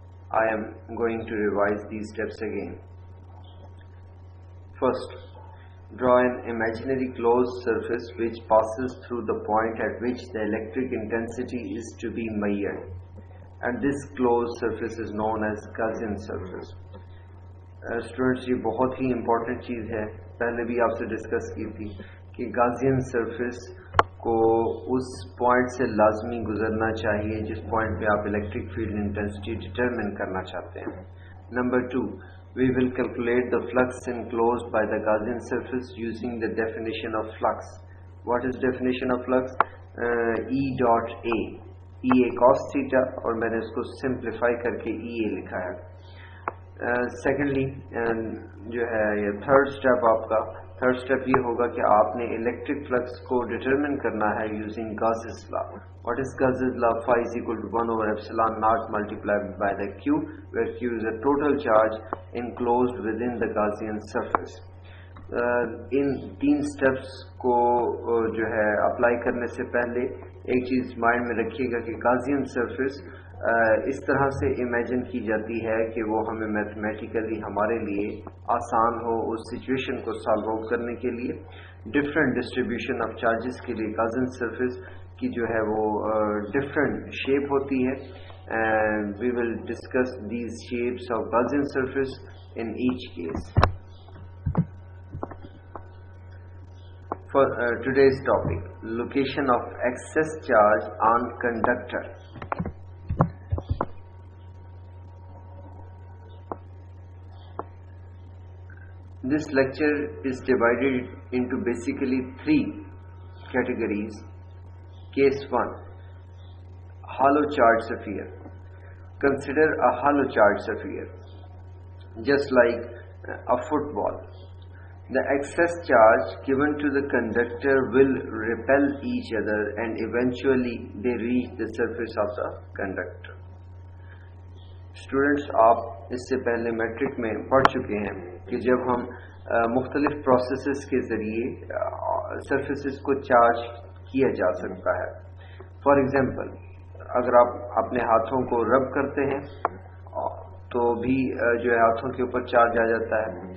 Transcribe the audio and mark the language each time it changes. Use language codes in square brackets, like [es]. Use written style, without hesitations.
[en] I am going to revise these steps again. First, draw an imaginary closed surface which passes through the point at which the electric intensity is to be measured, and this closed surface is known as Gaussian surface. [ur] Students, یہ بہت ہی important چیز ہے، پہلے بھی آپ سے discuss کی تھی کہ گاسین سرفیس کو اس پوائنٹ سے لازمی گزرنا چاہیے جس پوائنٹ پہ آپ الیکٹرک فیلڈ انٹینسٹی ڈٹرمن کرنا چاہتے ہیں. [en] Number 2, we will calculate the flux enclosed by the Gaussian surface using the definition of flux. What is definition of flux? E dot A. [ur] E A cos theta اور میں نے اس کو simplify کر کے E A لکھا ہے. Secondly جو ہے یہ تھرڈ اسٹیپ یہ ہوگا کہ آپ نے الیکٹرک فلکس کو ڈٹرمن کرنا ہے using Gauss's law. [en] What is Gauss's law? Phi is equal to 1 over epsilon naught multiplied by the Q, where Q is the total charge enclosed within the Gaussian surface. [ur] ان تین steps کو جو ہے apply کرنے سے پہلے ایک چیز mind میں رکھیے گا کہ Gaussian surface اس طرح سے امیجن کی جاتی ہے کہ وہ ہمیں میتھمیٹیکلی ہمارے لیے آسان ہو اس سچویشن کو سالو آؤٹ کرنے کے لیے. ڈفرینٹ ڈسٹریبیوشن آف چارجز کے لیے Gaussian surface کی جو ہے وہ ڈفرینٹ شیپ ہوتی ہے. [en] We will discuss these shapes of Gaussian surface in each case. For today's topic, location of excess charge on conductor. This lecture is divided into basically 3 categories. Case 1, hollow charge sphere. Consider a hollow charge sphere, just like a football. The excess charge given to the conductor will repel each other and eventually they reach the surface of the conductor. [ur] Students, آپ اس سے پہلے matric میں پڑھ چکے ہیں کہ جب ہم مختلف پروسیسز کے ذریعے سرفیسز کو چارج کیا جا سکتا ہے. فار ایگزامپل، اگر آپ اپنے ہاتھوں کو رب کرتے ہیں تو بھی جو ہے ہاتھوں کے اوپر چارج آ جاتا ہے.